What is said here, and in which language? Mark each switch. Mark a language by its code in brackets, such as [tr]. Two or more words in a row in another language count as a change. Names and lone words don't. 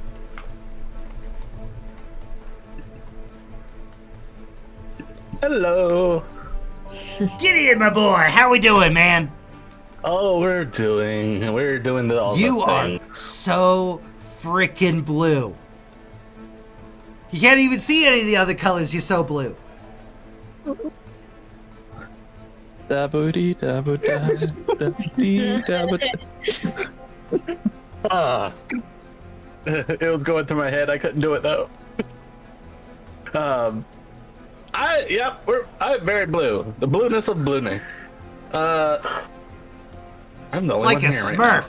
[en] Hello. Gideon, my boy, how we doing, man? Oh, we're doing all You the are things. so freaking blue. You can't even see any of the other colors. You're so blue. Da-bo-dee, da-bo-da, da-dee, da-bo-da. Ah. It was going through my head. I couldn't do it though. I'm very blue. The blueness of blueness. I'm the only Like one a here right now.